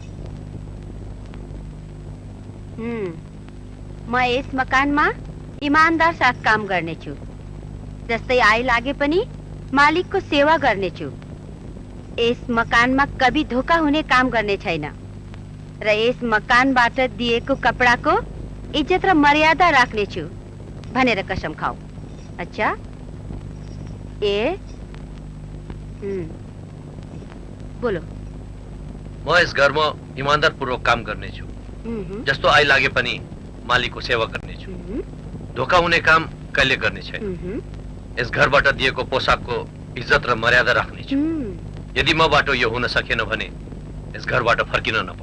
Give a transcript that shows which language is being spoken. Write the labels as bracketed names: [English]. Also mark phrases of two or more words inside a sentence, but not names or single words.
[Nepali] म यस मकानमा इमानदार साथ काम गर्नेछु। जस्तै आइ लागे पनि मालिकको सेवा गर्नेछु। यस मकानमा कभी धोका हुने काम गर्ने छैन र यस मकानबाट दिएको कपडाको इज्जत र मर्यादा राख्नेछु भनेर कसम खाऊ। [Hindi] अच्छा? ए बोलो। [Nepali] म यस घरमा इमानदार पूर्वक काम गर्नेछु। जस्तो आइ लागे पनि मालिकको सेवा गर्नेछु। धोका हुने काम कहिले गर्ने छैन। यस घरबाट दिएको पोसाकको इज्जत र मर्यादा राख्नेछु। यदि मबाट यो हुन सकेन भने यस घरबाट फर्किन नपाऊ।